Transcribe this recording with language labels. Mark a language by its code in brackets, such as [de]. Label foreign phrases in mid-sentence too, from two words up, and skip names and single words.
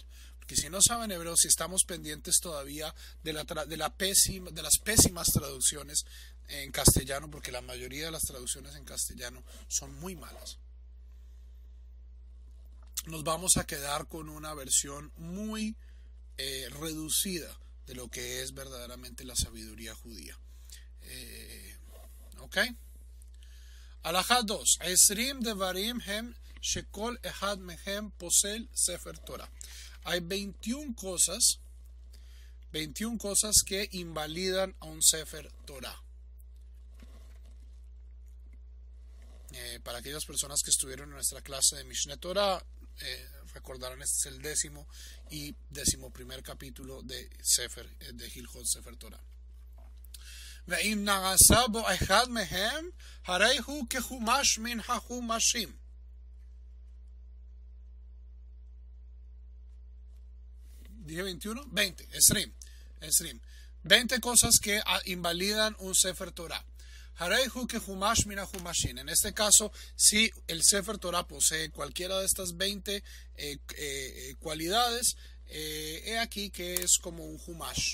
[es] Porque si no saben hebreo, si estamos pendientes todavía de las pésimas traducciones en castellano, porque la mayoría de las traducciones en castellano son muy malas, nos vamos a quedar con una versión muy reducida de lo que es verdaderamente la sabiduría judía. ¿Ok? Alajá 2. [he] עשרים דברים הם שכל אחד מהם פוסל ספר תורה. [es] Hay 21 cosas que invalidan a un [he] ספר תורה. [es] Para aquellas personas que estuvieron en nuestra clase de Mishneh Torah, recordarán, este es el 10º y 11º capítulo de Sefer, de Hilchot Sefer Torah. [he] ואם נעשה בו אחד מהם, הרי הוא כחומש מן החומשים. [es] Dije 21, 20, Esrim. 20 cosas que invalidan un [he] ספר תורה. הרי הוא כחומש מן החומשים. [es] En este caso, si el [he] ספר תורה [es] posee cualquiera de estas 20 cualidades, he aquí que es como un humash.